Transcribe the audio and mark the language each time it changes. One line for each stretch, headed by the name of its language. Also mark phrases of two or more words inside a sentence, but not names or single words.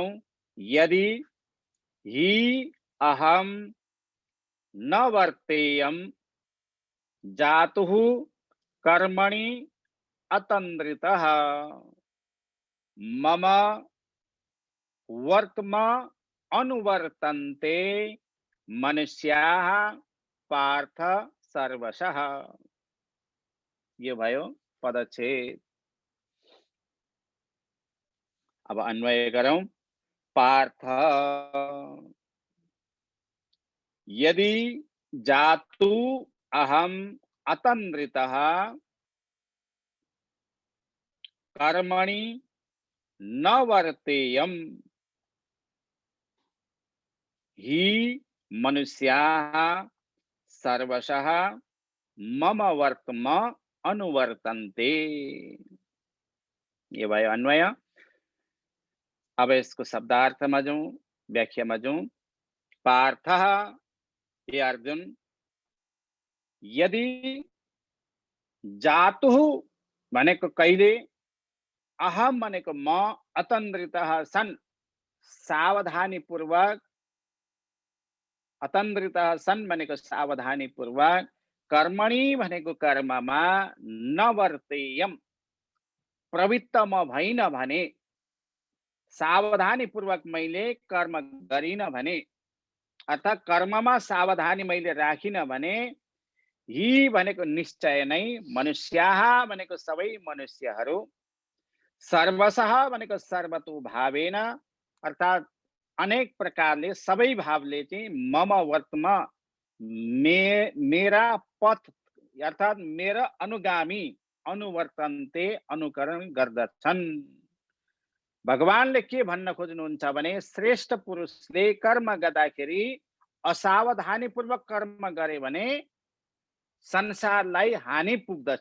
Sanskrit: यदि हि अहम न वर्तेयम जातुः कर्मणि अतन्द्रितः मम वर्त्म अनुवर्तन्ते मनुष्याः पार्थ सर्वशः।
Nepali: यो भयो पदच्छेद। अब अन्वय गरौं।
Sanskrit: पार्थ यदि जातु अहम अतन्द्रितः कर्मणि न वर्तेयम हि मनुष्याः सर्वशः मम वर्त्म अनुवर्तन्ते।
Nepali: ये भयो अन्वय। अब इसको शब्दार्थमा जाउँ, व्याख्यामा जाउँ। पार्थ, हे अर्जुन,
Sanskrit: यदि जातु
Nepali: भनेको कहिले, अहम भनेको म,
Sanskrit: अतन्द्रितः सन्
Nepali: सावधानी पूर्वक,
Sanskrit: अतन्द्रितः सन्
Nepali: भनेको सावधानी पूर्वक, कर्मणि भनेको कर्ममा,
Sanskrit: न वर्तेयम
Nepali: प्रवृत्त म भइन भने, सावधानी पूर्वक मैले कर्म गरिन भने, अर्थात् कर्ममा सावधानी मैले राखिन भने, हि भनेको निश्चय नै, मनुष्याः भनेको सबै मनुष्यहरू, सर्वशः भनेको
Sanskrit: सर्वतो भावेन,
Nepali: अर्थात् अनेक प्रकारले सबै भावले चाहिँ मम वर्तमा मेरा पथ अर्थात् मेरा अनुगामी अनुवर्तन्ते अनुकरण गर्दछन्। भगवानले के भन्न खोज्नुहुन्छ भने श्रेष्ठ पुरुषले कर्म गर्दाखेरि असावधानी पूर्वक कर्म गरे भने संसारलाई हानि पुग्दछ।